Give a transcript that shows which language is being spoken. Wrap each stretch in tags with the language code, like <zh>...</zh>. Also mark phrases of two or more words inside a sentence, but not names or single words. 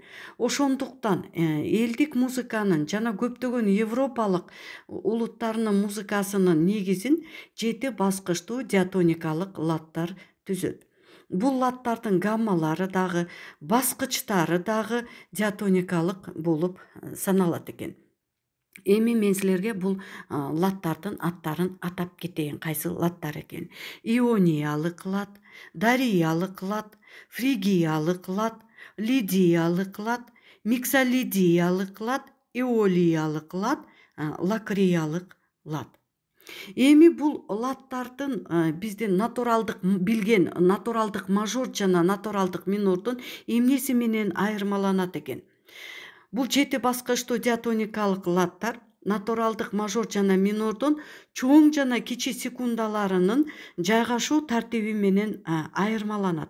<ky>Ошондуктан элдик музыканын жана көптөгөн европалык улуттарынын музыкасынын негизин жети баскычтуу диатоникалык латтар түзөт. Бул латтардын гаммалары дагы, баскычтары дагы диатоникалык болуп саналат экен. Эми мен силерге бул латтардын аттарын атап кетейин, кайсы латтар экен. Иониялык лат, дариялык лат, фригиялык лат, лидиялык лат, миксолидиялык лат, эолиялык лат, лакриялык лат. Эми бул латтардын биздин натуралдык билген натуралдык мажор жана натуралдык минордун эмнеси менен айырмаланат экен? Бул жети баскычтуу диатоникалык латтар натуралдык мажор жана минордун чоң жана кичи секундаларынын жайгашуу тартиби менен айырмаланат.</ky>